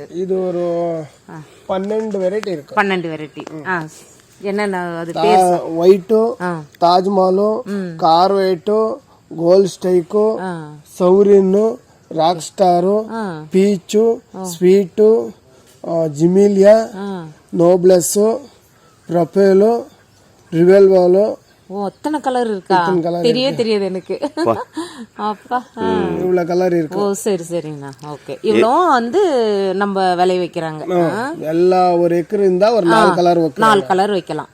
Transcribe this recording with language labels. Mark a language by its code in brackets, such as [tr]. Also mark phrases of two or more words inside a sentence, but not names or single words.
[ta] இது ஒரு 12 வெரைட்டி இருக்கு. 12 வெரைட்டி. என்னென்ன? அது ஒயிட்டு, தாஜ்மஹாலு, [te] కార్వైటు, గోల్డ్ స్టైకు, సౌరిన్, రాక్ స్టార్, పీచు, స్వీట్, జిమిలియా, నోబ్లెస్, ప్రొపేలు, రివెల్వాలో. [ta] ஓ, அத்தனை கலர் இருக்கா? தெரியாது எனக்கு. அப்பா, இவ்வளவு கலர் இருக்கு. ஓ, சரி சரிங்கண்ணா. ஓகே, இவ்வளோ வந்து நம்ம விளைய வைக்கிறாங்க. எல்லா ஒரு ஏக்கர் இருந்தா ஒரு 4 கலர் வைக்கலாம். 4 கலர் வைக்கலாம்.